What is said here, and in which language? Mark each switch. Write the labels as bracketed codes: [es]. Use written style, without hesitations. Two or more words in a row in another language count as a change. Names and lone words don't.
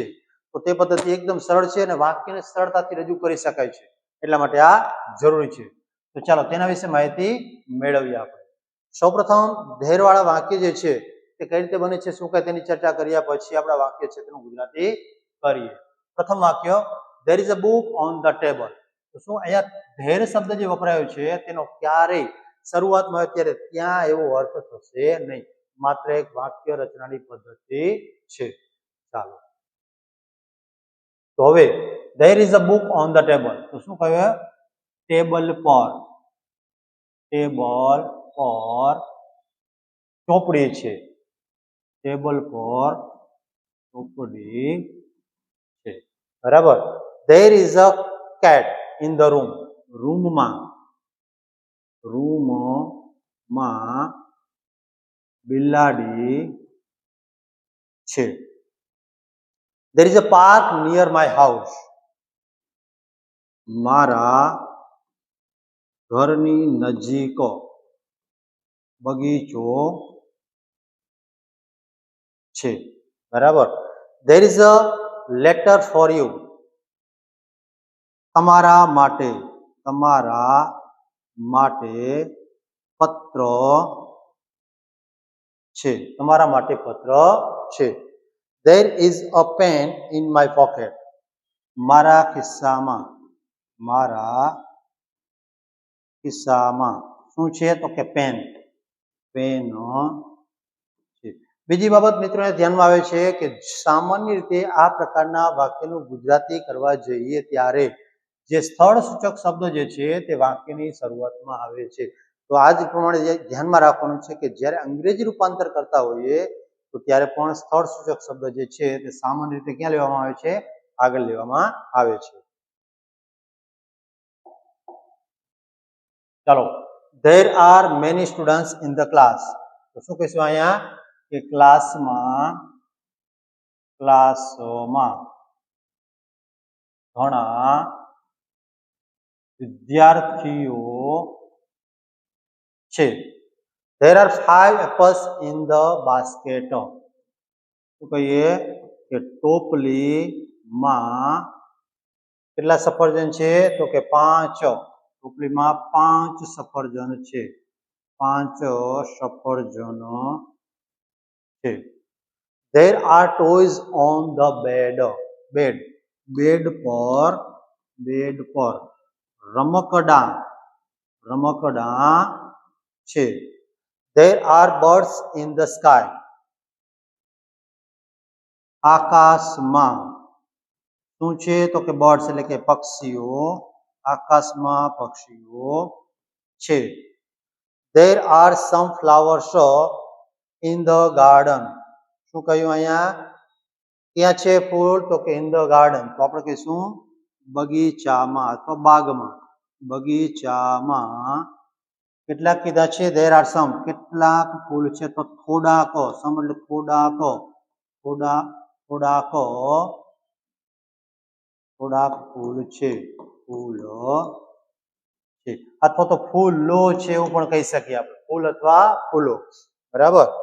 [gu] તો તે પદ્ધતિ એકદમ સરળ છે અને વાક્યને સરળતાથી રજૂ કરી શકાય છે. એટલા માટે આ જરૂરી છે. તો ચાલો તેના વિશે માહિતી મેળવીએ આપણે. સૌપ્રથમ ધૈર્ય વાળા વાક્ય જે છે તે કઈ રીતે બને છે, શું કહે તેની ચર્ચા કર્યા પછી આપણા વાક્ય છે તેનું ગુજરાતી કરીએ. પ્રથમ વાક્ય, [en] there is a book on the table. [gu] તો શું અહીંયા ધૈર્ય શબ્દ જે વપરાયો છે તેનો ક્યારેય શરૂઆતમાં હોય ત્યારે ત્યાં એવો અર્થ થશે નહીં. માત્ર એક વાક્ય રચનાની પદ્ધતિ છે. ચાલો, તો હવે [en] there is a book on the table. [gu] તો શું કહ્યું? ટેબલ પર, ટેબલ પર ચોપડી છે. ટેબલ પર ચોપડી છે. બરાબર. [en] there is a cat in the room. [gu] રૂમમાં, રૂમમાં બિલાડી છે. [en] there is a park near my house. [gu] મારા ઘરની નજીક બગીચો છે. બરાબર. [en] there is a letter for you. [gu] તમારા માટે, તમારા માટે પત્ર છે. તમારા માટે પત્ર છે. [en] there is a pen in my pocket. [gu] મારા ખિસ્સામાં, મારા ખિસ્સામાં શું છે? તો કે પેન, પેન છે. બીજી બાબત મિત્રોને ધ્યાનમાં આવે છે કે સામાન્ય રીતે આ પ્રકારના વાક્યનું ગુજરાતી કરવા જઈએ ત્યારે જે સ્થળ સૂચક શબ્દ જે છે તે વાક્યની શરૂઆતમાં આવે છે. તો આ જ પ્રમાણે ધ્યાનમાં રાખવાનું છે કે જ્યારે અંગ્રેજી રૂપાંતર કરતા હોઈએ તો ત્યારે પણ સ્થળ સૂચક શબ્દ જે છે તે સામાન્ય રીતે ક્યાં લેવામાં આવે છે? આગળ લેવામાં આવે છે. ચાલો, [en] there are many students in the class. [gu] તો શું કહીશું અહીંયા? કે ક્લાસમાં, ક્લાસમાં ઘણા વિદ્યાર્થીઓ છે. [en] There are 5 apples in the basket. [gu] તો કહીએ કે ટોપલીમાં કેટલા સફરજન છે? તો કે 5. ટોપલીમાં 5 સફરજન છે. 5 સફરજન છે. [en] There are toys on the bed. [gu] બેડ પર રમકડા છે. [en] There are birds in the sky. [gu] આકાશમાં શું છે? તો કે બર્ડ્સ એટલે કે પક્ષીઓ. આકાશમાં પક્ષીઓ છે. [en] There are some flowers in the garden. [gu] શું કહ્યું અહીંયા? ક્યાં છે ફૂલ? [en] તો કે in the garden. [gu] તો આપણે કહીશું બગીચામાં અથવા બાગમાં. બગીચામાં કેટલાક કીધા છે? [en] there are some. [gu] કેટલાક ફૂલ છે? તો થોડાક. સમ એટલે થોડાક ફૂલ છે. અથવા તો ફૂલો છે એવું પણ કહી શકીએ આપણે. ફૂલ અથવા ફૂલો. બરાબર.